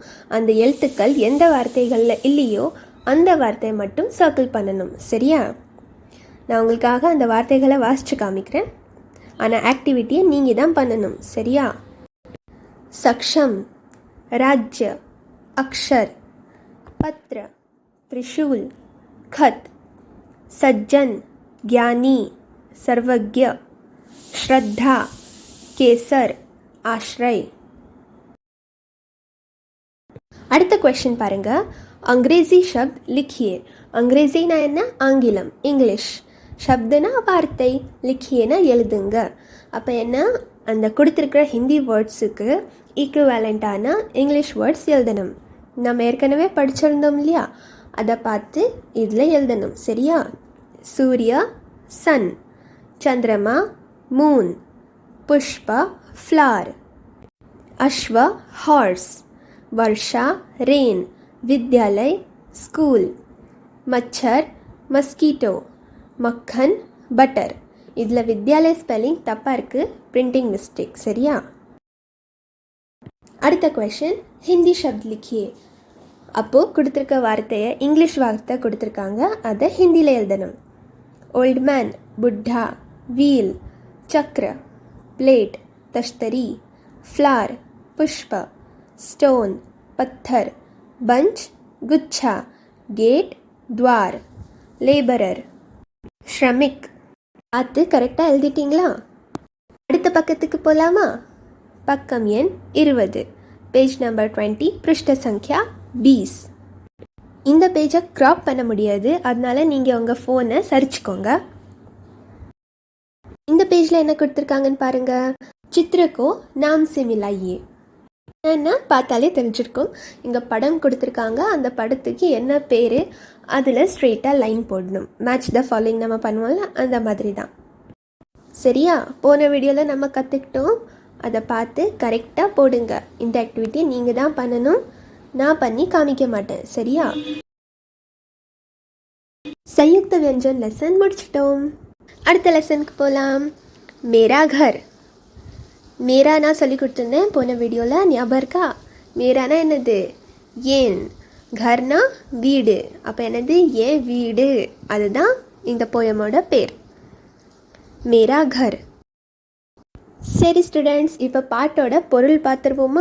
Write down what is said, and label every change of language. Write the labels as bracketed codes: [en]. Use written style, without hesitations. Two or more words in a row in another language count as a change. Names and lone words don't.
[ta] அந்த எழுத்துக்கள் எந்த வார்த்தைகளில் இல்லையோ அந்த வார்த்தையை மட்டும் சர்க்கிள் பண்ணணும். சரியா? நான் உங்களுக்காக அந்த வார்த்தைகளை வாசித்து காமிக்கிறேன். ஆனால் ஆக்டிவிட்டியை நீங்கள் தான் பண்ணணும். [hi] சரியா? सक्षम, राज्य, अक्षर, पत्र, त्रिशूल, खत, सज्जन, ज्ञानी, सर्वज्ञ, श्रद्धा, केसर, आश्रय. [ta] அடுத்த क्वेश्चन பாருங்க. [hi] अंग्रेजी शब्द लिखिए. अंग्रेजीना என்ன? [ta] ஆங்கிலம், இங்கிலீஷ். ஷப்துனா வார்த்தை, லிக்கியனா எழுதுங்க. அப்போ என்ன? அந்த கொடுத்துருக்கிற ஹிந்தி வேர்ட்ஸுக்கு ஈக்குவேலண்ட்டான [en] English words [ta] எழுதணும். நம்ம ஏற்கனவே படிச்சிருந்தோம் இல்லையா, அதை பார்த்து இதில் எழுதணும். [hi] சரியா? सूर्य sun, चंद्रमा moon, पुष्प flower, अश्व horse, वर्षा रेन, विद्यालय स्कूल, मच्छर मस्कीटो, मक्खन बटर. [ta] இதில் வித்யாலய ஸ்பெல்லிங் தப்பாக இருக்குது, [en] printing mistake. [ta] சரியா? அடுத்த क्वेश्चन, ஹிந்தி [hi] शब्द लिखिए. [ta] அப்போது கொடுத்துருக்க வார்த்தையை இங்கிலீஷ் வார்த்தை கொடுத்துருக்காங்க, அதை ஹிந்தியில் எழுதணும். [en] old man [hi] बुढ़ा, व्हील चक्र, प्लेट तश्तरी, फ्लावर पुष्प, स्टोन पत्थर, बंच गुच्छा, गेट द्वार, लेबरर, श्रमिक. [ta] அது கரெக்டாக எழுதிட்டிங்களா? அடுத்த பக்கத்துக்கு போகலாமா? பக்கம் எண் 20, [en] page number [ta] 20, [hi] पृष्ठ संख्या [ta] 20. இந்த பேஜை க்ராப் பண்ண முடியாது, அதனால நீங்கள் உங்கள் ஃபோனை சரிச்சுக்கோங்க. இந்த பேஜில் என்ன கொடுத்துருக்காங்கன்னு பாருங்கள். [hi] चित्रको नाम से मिलाइए. [ta] என்ன பார்த்தாலே தெரிஞ்சிருக்கும். இங்கே படம் கொடுத்துருக்காங்க, அந்த படத்துக்கு என்ன பேர், அதில் ஸ்ட்ரெயிட்டாக லைன் போடணும். [en] match the following [ta] நம்ம பண்ணுவோம்ல, அந்த மாதிரி தான். சரியா? போன வீடியோவில் நம்ம கற்றுக்கிட்டோம், அதை பார்த்து கரெக்டாக போடுங்க. இந்த ஆக்டிவிட்டியை நீங்கள் தான் பண்ணணும், நான் பண்ணி காமிக்க மாட்டேன். சரியா? [hi] संयुक्त व्यंजन [ta] லெசன் முடிச்சிட்டோம். அடுத்த லெசனுக்கு போகலாம். [hi] मेरा घर. [ta] மேரா நான் சொல்லி கொடுத்துருந்தேன் போன வீடியோவில், ஞாபகம் இருக்கா? மேரானா என்னது? ஏன். கர்னா வீடு. அப்போ என்னது? ஏன் வீடு. அதுதான் இந்த போயமோட பேர், மேரா கர். சரி ஸ்டூடெண்ட்ஸ், இப்போ பாட்டோட பொருள் பார்த்துருவோமா?